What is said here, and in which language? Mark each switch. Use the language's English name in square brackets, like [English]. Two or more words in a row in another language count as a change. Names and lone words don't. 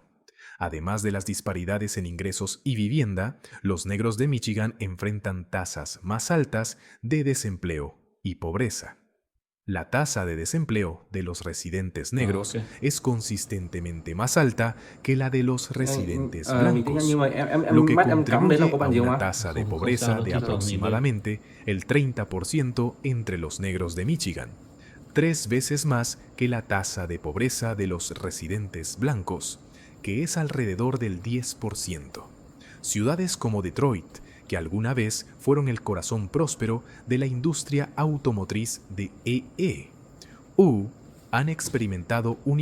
[Spanish] Además de las disparidades en ingresos y vivienda, los negros de Michigan enfrentan tasas más altas de desempleo y pobreza. La tasa de desempleo de los residentes Ờ, negros OK. es consistentemente más alta que la de los residentes [Vietnamese] Thì tiếng Anh nhưng [Spanish] blancos, [Vietnamese] mà [Spanish] lo [Vietnamese] em [Spanish] que [Vietnamese] bắt em cắm đến là [Spanish] contribuye [Vietnamese] có [Spanish] a [Vietnamese] bạn gì không [Spanish] una [Vietnamese] á? [Spanish] tasa de [Vietnamese] Không sao [Spanish] pobreza [Vietnamese] đâu, [Spanish] de [Vietnamese] thi thoảng nhìn lên. [Spanish] aproximadamente el 30% entre los negros de Michigan, 3 veces más que la tasa de pobreza de los residentes blancos, que es alrededor del 10%. Ciudades como Detroit, que alguna vez fueron el corazón próspero de la industria automotriz de EU, han experimentado un